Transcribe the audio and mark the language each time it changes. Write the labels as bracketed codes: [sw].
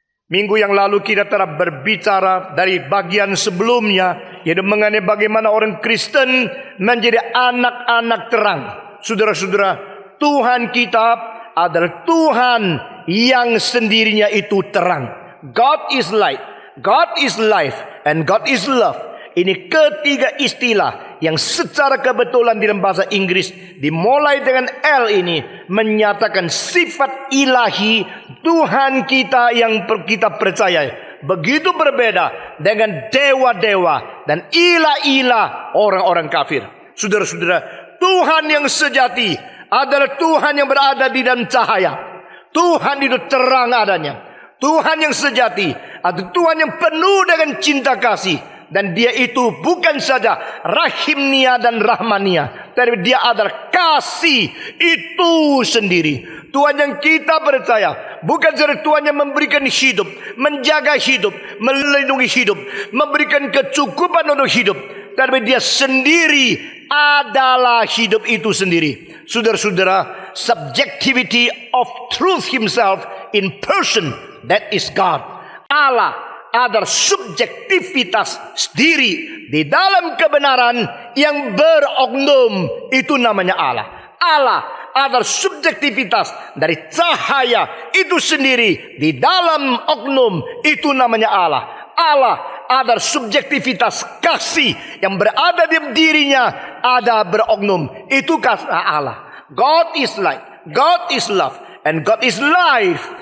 [id] Minggu yang lalu kita telah berbicara dari bagian sebelumnya, yaitu mengenai bagaimana orang Kristen menjadi anak-anak terang. Saudara-saudara, Tuhan kita adalah Tuhan yang sendirinya itu terang. [en] God is light, God is life, and God is love. [id] Ini ketiga istilah yang secara kebetulan dalam bahasa Inggris dimulai dengan L ini menyatakan sifat ilahi Tuhan kita yang kita percaya. Begitu berbeda dengan dewa-dewa dan ilah-ilah orang-orang kafir. Saudara-saudara, Tuhan yang sejati adalah Tuhan yang berada di dalam cahaya. Tuhan itu terang adanya. Tuhan yang sejati adalah Tuhan yang penuh dengan cinta kasih. Dan dia itu bukan saja rahimnia dan rahmania, tapi dia adalah kasih itu sendiri. Tuhan yang kita percaya bukan saja Tuhan yang memberikan hidup, menjaga hidup, melindungi hidup, memberikan kecukupan untuk hidup, tapi dia sendiri adalah hidup itu sendiri. [en] Saudara-saudara, subjectivity of truth himself in person, that is God. [id] Allah adalah subjektivitas sendiri di dalam kebenaran yang beroknum, itu namanya Allah. Allah adalah subjektivitas dari cahaya itu sendiri di dalam oknum, itu namanya Allah. Allah adalah subjektivitas kasih yang berada di dirinya, ada beroknum, itu kasih Allah. [en] God is light, God is love, and God is life.